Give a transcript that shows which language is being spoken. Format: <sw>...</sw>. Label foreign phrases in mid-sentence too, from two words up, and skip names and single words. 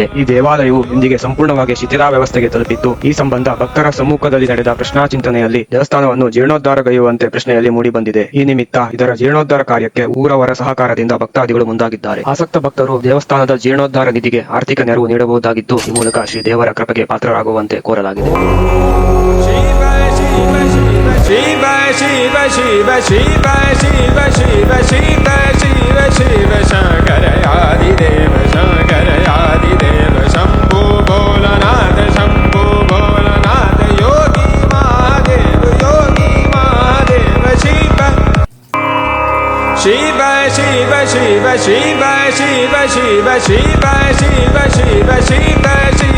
<kn>ಈ ದೇವಾಲಯವು ಇಂದಿಗೆ ಸಂಪೂರ್ಣವಾಗಿ ಶಿಥಿಲಾವಸ್ಥೆಗೆ ತಲುಪಿತ್ತು. ಈ ಸಂಬಂಧ ಭಕ್ತರ ಸಮ್ಮುಖದಲ್ಲಿ ನಡೆದ ಪ್ರಶ್ನಾಚಿಂತನೆಯಲ್ಲಿ ದೇವಸ್ಥಾನವನ್ನು ಜೀರ್ಣೋದ್ಧಾರಗೈಯುವಂತೆ ಪ್ರಶ್ನೆಯಲ್ಲಿ ಮೂಡಿಬಂದಿದೆ. ಈ ನಿಮಿತ್ತ ಇದರ ಜೀರ್ಣೋದ್ಧಾರ ಕಾರ್ಯಕ್ಕೆ ಊರವರ ಸಹಕಾರದಿಂದ ಭಕ್ತಾದಿಗಳು ಮುಂದಾಗಿದ್ದಾರೆ. ಆಸಕ್ತ ಭಕ್ತರು ದೇವಸ್ಥಾನದ ಜೀರ್ಣೋದ್ಧಾರ ನಿಧಿಗೆ ಆರ್ಥಿಕ ನೆರವು ನೀಡಬಹುದಾಗಿದ್ದು ಈ ಮೂಲಕ ಶ್ರೀ ದೇವರ ಕೃಪೆಗೆ ಪಾತ್ರರಾಗುವಂತೆ ಕೋರಲಾಗಿದೆ. ಶಿವ ಶಿವ ಶಿವ ಶಿವ ಶಿವ ಶಿವ ಶಿವ ಶಿವ ಶಿವ ಶಂಕರಯಾದಿದೇವ ಶಂಕರಯಾದಿದೇವ ಶಂಭೋ ಭೋಲನಾಥ ಶಂಭೋ ಭೋಲನಾಥ ಯೋಗಿ ಮಹಾದೇವ ಶಿವ ಶಿವ ಶಿವ ಶಿವ ಶಿವ ಶಿವ ಶಿವ ಶಿವ ಶಿವ ಶಿವ ಶಿವ</kn>